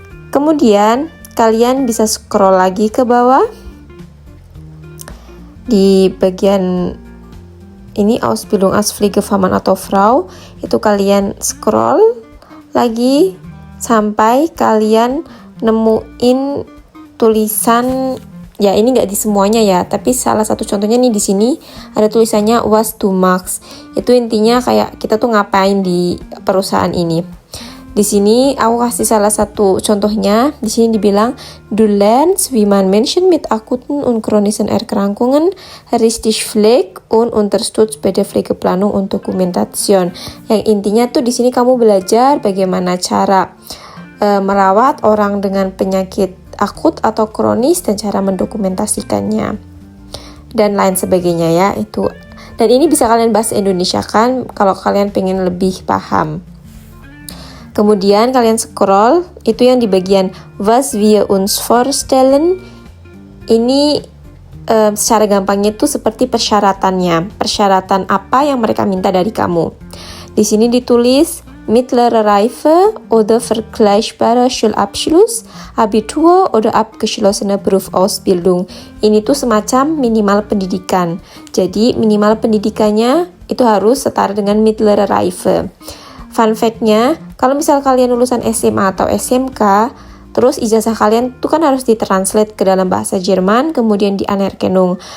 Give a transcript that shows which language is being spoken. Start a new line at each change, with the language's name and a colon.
Indonesian: Kemudian, kalian bisa scroll lagi ke bawah, di bagian ini
German: Ausbildung als Pflegefachmann
Indonesian: atau Frau, itu kalian scroll lagi sampai kalian nemuin tulisan, ya ini nggak di semuanya ya, tapi salah satu contohnya nih di sini ada tulisannya
German: was du machst.
Indonesian: Itu intinya kayak kita tuh ngapain di perusahaan ini. Di sini aku kasih salah satu contohnya. Di sini dibilang
German: du lernst wie man Menschen mit akuten und chronischen Erkrankungen richtig pflegt und unterstützt bei der Pflegeplanung und Dokumentation.
Indonesian: Yang intinya tuh di sini kamu belajar bagaimana cara merawat orang dengan penyakit akut atau kronis dan cara mendokumentasikannya dan lain sebagainya ya itu. Dan ini bisa kalian bahasa Indonesia kan kalau kalian pengen lebih paham. Kemudian kalian scroll, itu yang di bagian
German: was wir uns vorstellen.
Indonesian: Ini secara gampangnya itu seperti persyaratannya. Persyaratan apa yang mereka minta dari kamu. Di sini ditulis
German: mittlere Reife oder vergleichbarer Schulabschluss, Abitur oder abgeschlossene Berufsausbildung.
Indonesian: Ini tuh semacam minimal pendidikan. Jadi minimal pendidikannya itu harus setara dengan mittlere Reife. Fun fact-nya, kalau misal kalian lulusan SMA atau SMK, terus ijazah kalian tuh kan harus ditranslate ke dalam bahasa Jerman, kemudian di Anerkennung.